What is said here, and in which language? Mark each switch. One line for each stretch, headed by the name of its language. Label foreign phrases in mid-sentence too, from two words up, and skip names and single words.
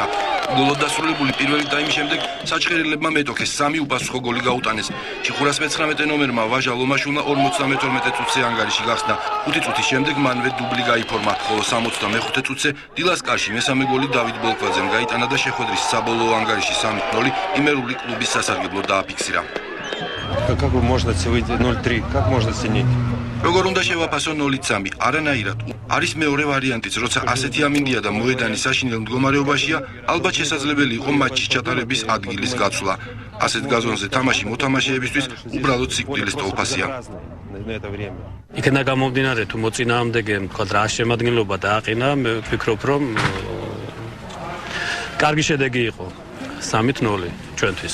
Georgian: გოლოდ დასრულებული პირველი ტაიმის შემდეგ საჩხერილებმა მეტოქეს 3 უპასუხო გოლი გაუტანეს. ჩიხურას მე-19 ნომერმა ვაჟა ლომაშულა 52 წუთზე ანგარიში გახსნა. 5 წუთის შემდეგ მანვე დუბლი გაიფორმა, ხოლო 65 წუთზე დილას კარში მესამე გოლი დავით ბოლქვაძემ გაიტანა და შეხვედრის საბოლოო ანგარიში 3-0 იმერული კლუბის სასარგებლო დააფიქსირა.
Russian: Как можно выйти 0-3? Как можно синить?
Georgian: როგორ უნდა შევაფასო 0-3? არანაირად. არის მეორე ვარიანტიც, როცა ასეთი ამინდია და მოედანი საშინელ მდგომარეობაშია, ალბათ შესაძლებელი იყო მატჩის ჩატარების ადგილის გაცვლა. ასეთ გაზონზე თამაში მოთამაშეებისთვის უბრალოდ სიკვდილის ტოლფასია. იქნა გამომდინარე თუ მოწინააღმდეგემ თქვა რა შემადგენლობა დააყენა, მე ვფიქრობ რომ კარგი შედეგი იყო 3-0 ჩვენთვის.